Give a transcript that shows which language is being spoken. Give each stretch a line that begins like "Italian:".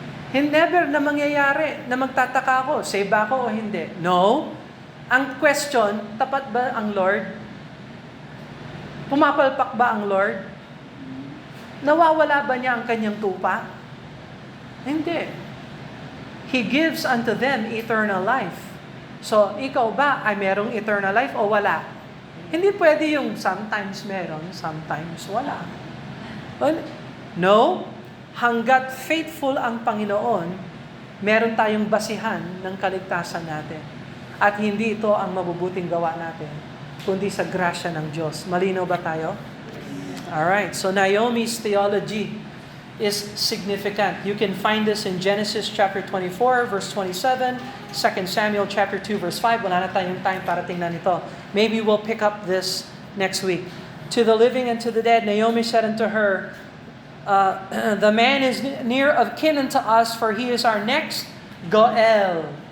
Filipino: Never na mangyayari na magtataka ako, saved ba ako o hindi? No. Ang question, tapat ba ang Lord? Pumapalpak ba ang Lord? Nawawala ba niya ang kanyang tupa? Hindi.
English: He gives unto them eternal life.
Filipino: So, ikaw ba ay merong eternal life o wala? Hindi pwede yung sometimes meron, sometimes wala. Well, no. Hanggat faithful ang Panginoon, meron tayong basihan ng kaligtasan natin. At hindi ito ang mabubuting gawa natin, kundi sa grasya ng Diyos. Malinaw ba tayo?
English: Alright, so Naomi's theology is significant. You can find this in Genesis chapter 24, verse 27, 2 Samuel chapter 2, verse 5.
Filipino: Wala na tayong time para tingnan ito.
English: Maybe we'll pick up this next week. To the living and to the dead, Naomi said unto her, the man is near of kin unto us, for he is our next Goel.